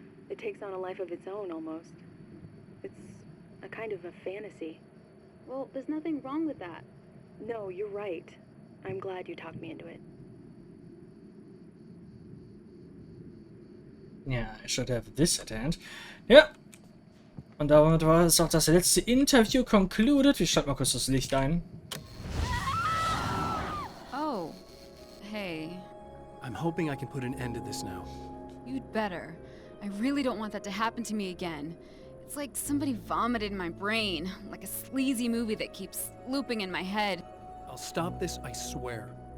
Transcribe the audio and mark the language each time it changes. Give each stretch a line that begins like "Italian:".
English: It takes on a life of its own, almost. It's a kind of a fantasy. Well, there's nothing wrong with that. No, you're right. I'm glad you talked me into it. Yeah, I should have this at hand.
German: Ja. Und damit war es auch das letzte Interview concluded. Ich schalte mal kurz das Licht ein.
English: Oh. Hey. I'm hoping I can put an end to this now. You'd better. I really don't want that to happen to me again. It's like somebody vomited in my brain, like a sleazy movie that keeps looping in my head. I'll stop this, I swear.